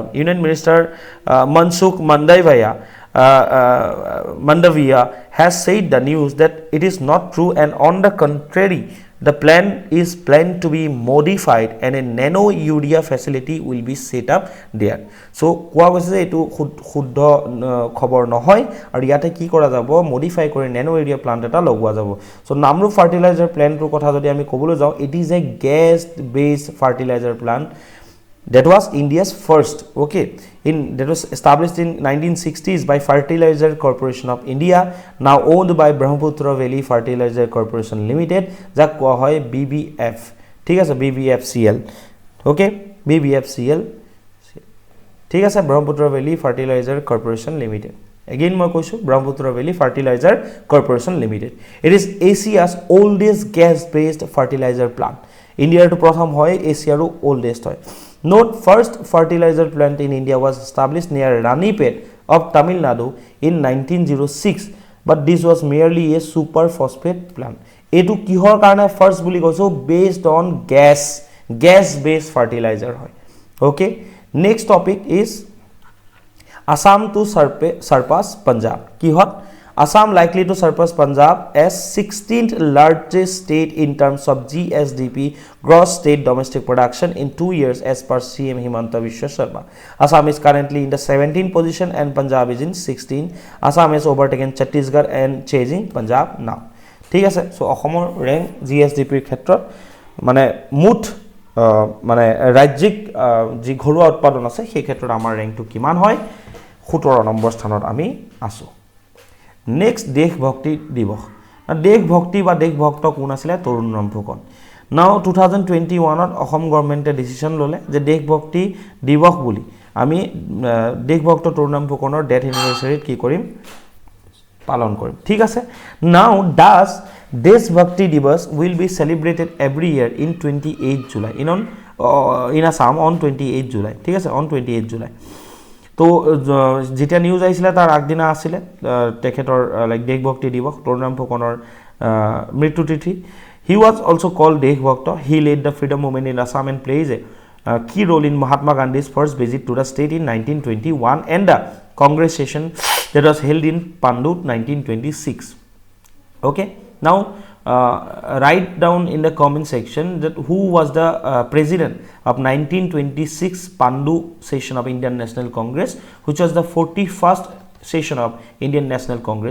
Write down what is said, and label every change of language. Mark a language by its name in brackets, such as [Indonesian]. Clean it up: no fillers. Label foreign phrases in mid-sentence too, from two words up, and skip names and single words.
[English] Union Minister Mansukh Mandavia has said the news that it is not true and on the contrary the plan is planned to be modified and a nano urea facility will be set up there [Assamese] so কোৱা গৈছে যে এটো শুদ্ধ খবৰ নহয় আৰু ইয়াতে কি কৰা যাব মডিফাই কৰি nano urea plant এটা লগোৱা যাব so Namrup fertilizer plant ৰ কথা যদি আমি কবলৈ যাও [English] it is a gas based fertilizer plant that was India's first okay that was established in 1960s by Fertilizer Corporation of India now owned by Brahmaputra Valley Fertilizer Corporation Limited [Assamese] যাক কোৱা হয় [English] BBF [Assamese] ঠিক আছে [English] BBFCL okay BBFCL [Assamese] ঠিক আছে [English] Brahmaputra Valley Fertilizer Corporation Limited Again [Assamese] মই কৈছো [English] Brahmaputra Valley Fertilizer Corporation Limited. It is Asia's oldest gas-based fertilizer plant. [Assamese] India to prothom hoy Asia ro oldest hoy. [English] Note first fertilizer plant in India was established near Ranipet of Tamil Nadu in 1906, but this was merely a super phosphate plant. [Assamese] এইটো কিহৰ কাৰণে first বুলি কৈছো [English] based on gas based fertilizer [Assamese] hoy. [English] Okay, next topic is Assam to surpass Punjab. Kihot Assam likely to surpass Punjab as 16th largest state in terms of GSDP, gross state domestic production, in 2 years as per CM Himanta Biswa Sharma. Assam is currently in the 17th position and Punjab is in 16th. Assam has overtaken Chhattisgarh and chasing Punjab now. [Assamese] ঠিক আছে, সো অসমৰ ৰেংক জিএসডিপিৰ ক্ষেত্ৰত মানে মুঠ মানে ৰাজ্যিক যি ঘৰুৱা উৎপাদন আছে সেই ক্ষেত্ৰত আমাৰ ৰেংকটো কিমান হয় 17 নম্বৰ স্থানত আমি আছো। নেক্সট দেশভক্তি দিৱস। দেশভক্তি বা দেশভক্ত কোন আছিল? তৰুণৰাম ফুকন। নাও 2021 অসম গভৰ্ণমেণ্টে ডিসিশন ললে যে দেশভক্তি দিৱস বুলি আমি দেশভক্ত তৰুণৰাম ফুকনৰ [English] death anniversaryত [Assamese] কি কৰিম? পালন কৰিম। ঠিক আছে, [English] now does দেশভক্তি দিৱস will be celebrated every year in 28 July in Assam on 28 July। [Assamese] ঠিক আছে, [English] on 28 July। [Assamese] তো যেতিয়া নিউজ আহিছিলে তাৰ আগদিনা আছিলে তেখেতৰ লাইক দেশভক্তি দিৱস, তৰুণৰাম ফুকনৰ মৃত্যু তিথি। [English] he was also called দেশভক্ত. he led the freedom movement in Assam and played a key role in Mahatma Gandhi's first visit to the state in 1921 and the Congress session that was held in Pandu 1926. Okay, now write down in the comment section that who was the president of 1926 Pandu session of Indian National Congress, which was the 41st session of Indian National Congress.